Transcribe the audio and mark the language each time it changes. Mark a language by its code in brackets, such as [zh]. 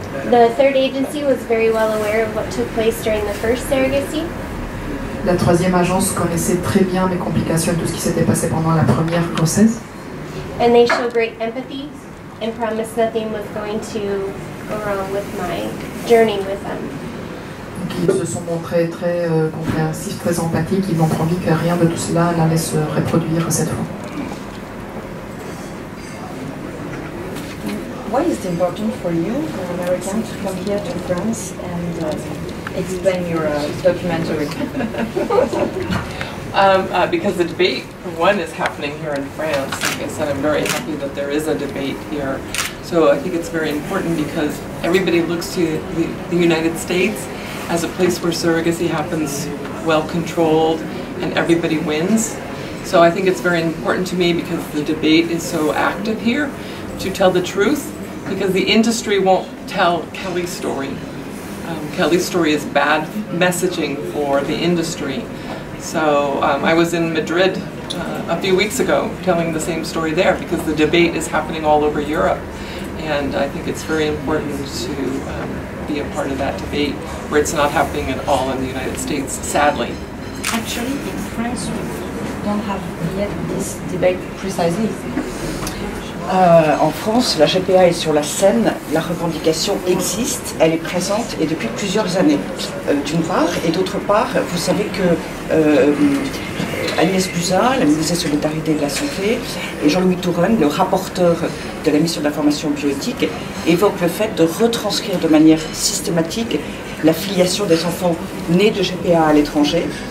[en] The third agency was very well aware of what took place during the first surrogacy. [fr] La troisième agence connaissait très bien mes complications et tout ce qui s'était passé pendant la première grossesse. [en] And they showed great empathy and promised nothing was going to go wrong with my journey with them. [fr] Donc, ils se sont montrés très compréhensifs, très empathiques. Ils m'ont promis que rien de tout cela n'allait se reproduire cette fois. [en] Why is it important for you, an American, to come here to France and explain your documentary? Because the debate, for one, is happening here in France. Like I said, I'm very happy that there is a debate here. So I think it's very important because everybody looks to the United States as a place where surrogacy happens well controlled and everybody wins. So I think it's very important to me because the debate is so active here to tell the truth, because the industry won't tell Kelly's story. Kelly's story is bad messaging for the industry. So I was in Madrid a few weeks ago telling the same story there because the debate is happening all over Europe. And I think it's very important to be a part of that debate where it's not happening at all in the United States, sadly. Actually, in France, we don't have yet this debate precisely. [fr] En France, la GPA est sur la scène, la revendication existe, elle est présente et depuis plusieurs années, d'une part. Et d'autre part, vous savez que Agnès Buzyn, la ministre des Solidarités et de la Santé, et Jean-Louis Touraine, le rapporteur de la mission d'information bioéthique, évoquent le fait de retranscrire de manière systématique la filiation des enfants nés de GPA à l'étranger.